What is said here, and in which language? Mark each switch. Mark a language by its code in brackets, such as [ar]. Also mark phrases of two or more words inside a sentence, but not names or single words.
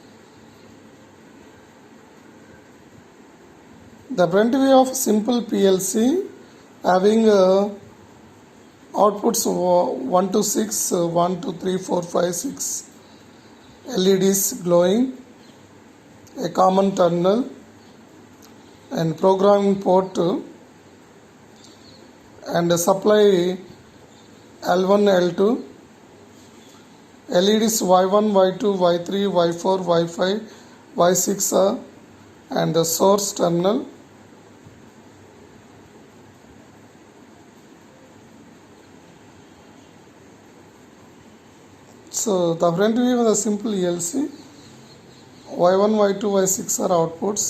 [en] The front view of simple PLC having outputs 1 to 6, 1, 2, 3, 4, 5, 6 LEDs glowing, a common terminal and programming port and a supply L1, L2, LEDs Y1, Y2, Y3, Y4, Y5, Y6 and the source terminal. So the front view of the simple ELC. Y1, Y2, Y6 are outputs.